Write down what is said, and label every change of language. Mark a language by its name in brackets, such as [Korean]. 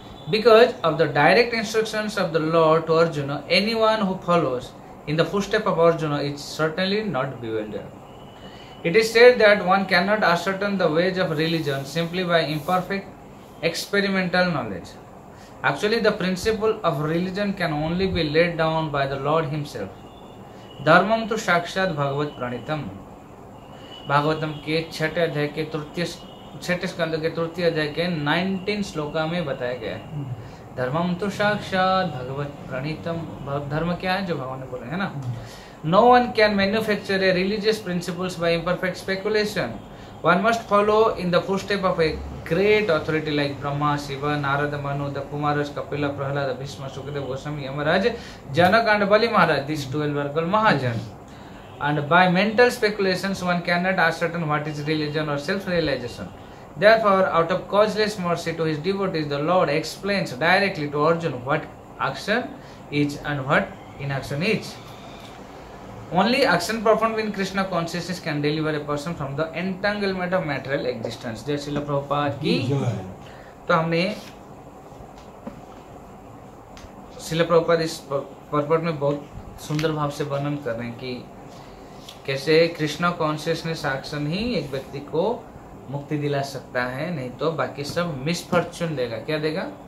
[English] Because of the direct instructions of the Lord to Arjuna, anyone who follows in the footsteps of Arjuna is certainly not bewildered. It is said that one cannot ascertain the ways of religion simply by imperfect experimental knowledge. Actually, the principle of religion can only be laid down by the Lord Himself. [Sanskrit] Dharmam tu sakshat bhagavat pranitam. [Hindi] Bhagavatam के छठे अध्याय के छठे स्कंद के तृतीय अध्याय के 19 श्लोका में बताया गया है। [Sanskrit] धर्मम तो साक्षात भगवत प्रणीतम। [Hindi] धर्म क्या है? जो भगवान ने बोले है ना। [English] No one can manufacture a religious principles by imperfect speculation. One must follow in the footsteps of a great authority like Brahma, Shiva, Narada, Manu, the Kumaras, Kapila, Prahlada, Bhishma, Sukadeva, Goswami, Yamaraj, Janak and Bali Maharaj. These 12 were called Mahajan. And by mental speculations one cannot ascertain what is religion or self-realization. Therefore, out of causeless mercy to his devotees, the Lord explains directly to Arjuna what action is and what inaction is. Only action performed in Krishna consciousness can deliver a person from the entanglement of material existence. [Hindi] जय श्रील प्रभुपाद की। तो हमने श्रील प्रभुपाद इस पर्पट में बहुत सुंदर भाव से वर्णन कर रहे हैं कि कैसे कृष्णा कॉन्शियसनेस एक्शन ही एक व्यक्ति को मुक्ति दिला सकता है, नहीं तो बाकी सब मिसफॉर्चून देगा। क्या देगा?